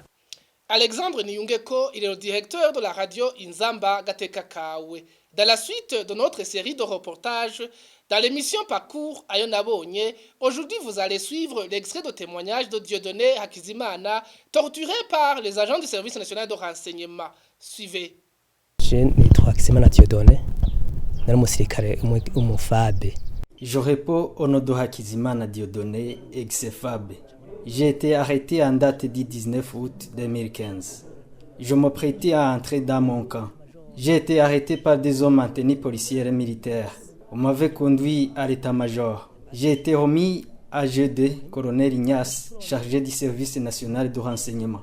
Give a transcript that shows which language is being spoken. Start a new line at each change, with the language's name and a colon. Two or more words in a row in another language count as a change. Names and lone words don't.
French: Alexandre Niyungeko, il est le directeur de la radio Inzamba Gateka Kawe. Dans la suite de notre série de reportages, dans l'émission Parcours Ayonabonye, aujourd'hui vous allez suivre l'extrait de témoignage de Dieudonné Hakizimana, torturé par les agents du service national de renseignement. Suivez.
Rundi: Je nitwa Hakizimana Dieudonné, nari umusirikare umufabe.
French: Je réponds au nom de Hakizimana Dieudonné, ex-FAB. J'ai été arrêté en date du 19 août 2015. Je me prêtais à entrer dans mon camp. J'ai été arrêté par des hommes en tenue policière et militaire. On m'avait conduit à l'état-major. J'ai été remis AGD, colonel Ignace, chargé du service national de renseignement.